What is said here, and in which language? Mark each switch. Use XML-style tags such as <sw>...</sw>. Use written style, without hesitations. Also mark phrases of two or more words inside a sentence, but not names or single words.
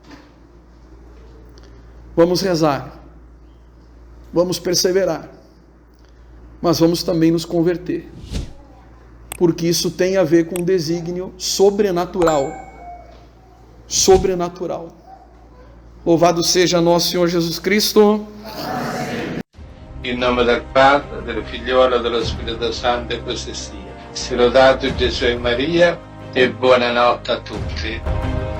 <pt>Vamos rezar, vamos perseverar, mas vamos também nos converter. porque isso tem a ver com um desígnio sobrenatural. Sobrenatural. Louvado seja nosso Senhor Jesus Cristo.</pt> <it>In nome del Padre, del Figliolo e dello Spirito Santo, e così sia. Sia lodato Gesù e Maria, e buonanotte a tutti.</it>